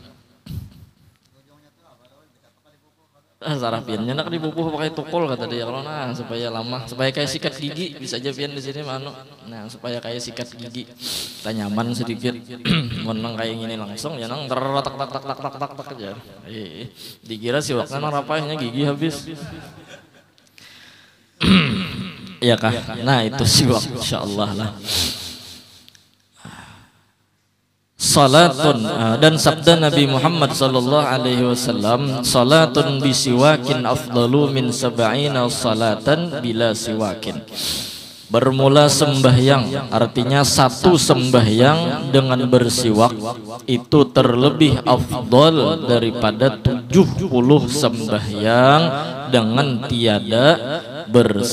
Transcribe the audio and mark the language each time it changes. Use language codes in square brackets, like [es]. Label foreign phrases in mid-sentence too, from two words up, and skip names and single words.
[bjn] Sarah piannya nak dibubuh pakai tukul kata dia kalau nah supaya lama supaya kayak sikat gigi bisa aja pian di sini mano nah supaya kayak sikat gigi kita nyaman sedikit menang kayak gini langsung ya nang tak aja dikira siwaknya nang rapahnya gigi habis ya kah nah itu siwak insyaallah lah. [ar] Salatun [bjn] dan sabda Nabi Muhammad [ar] صلى الله عليه وسلم صلاة بسواك أفضل من 70 صلاة بلا سواك. [bjn] Bermula sembahyang artinya satu sembahyang dengan bersiwak itu terlebih afdal daripada 70 sembahyang dengan tiada bersiwak.